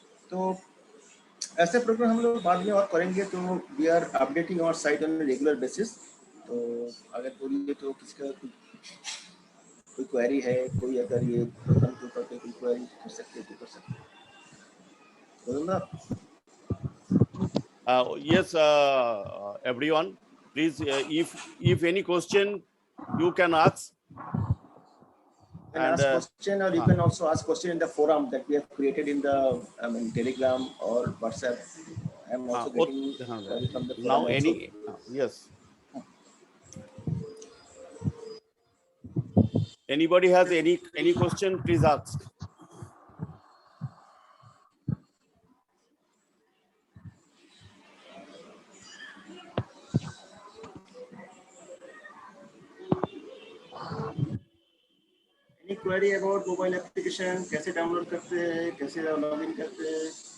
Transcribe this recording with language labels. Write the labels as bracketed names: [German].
[Hindi] तो ऐसे प्रोग्राम हम लोग बाद में और करेंगे, तो [English] We are updating our site on regular basis. [Hindi] तो अगर बोलिए तो किसका कोई क्वेरी है, कोई अगर ये प्रोग्राम के ऊपर कोई क्वेरी कर सकते तो कर सकते हैं। [English] Yes, everyone, please, if any question you can ask. You can ask question, or you can also ask question in the forum that we have created in the Telegram or WhatsApp. I am also getting from the now any yes. Anybody has any question, please ask. Any query about mobile application? [Hindi] कैसे download करते हैं, कैसे login करते हैं?